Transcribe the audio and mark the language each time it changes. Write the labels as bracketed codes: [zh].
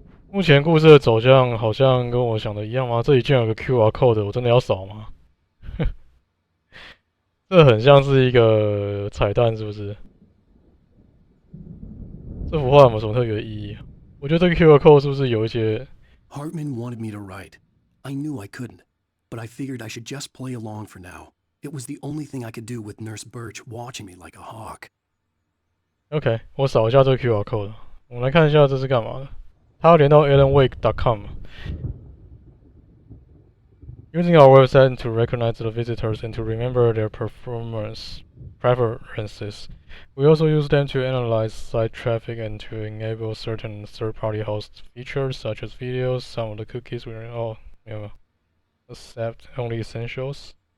[zh] 目前故事的走向好像跟我想的一样吗？这里竟然有个 QR code， 我真的要扫吗？这很像是一个彩蛋，是不是？这幅画有没有什么特别的意义？我觉得这个 QR code 是不是有一些 [en] Hartman wanted me to write. I knew I couldn't, but I figured I should just play along for now. It was the only thing I could do with Nurse Birch watching me like a hawk. [zh] OK， 我扫一下这个 QR code， 我们来看一下这是干嘛的。它要连到 AlanWake.com。 [en] Using our website to recognize the visitors and to remember their performance preferences. We also use them to analyze site traffic and to enable certain third-party host features such as videos. Some of the cookies will accept only essentials.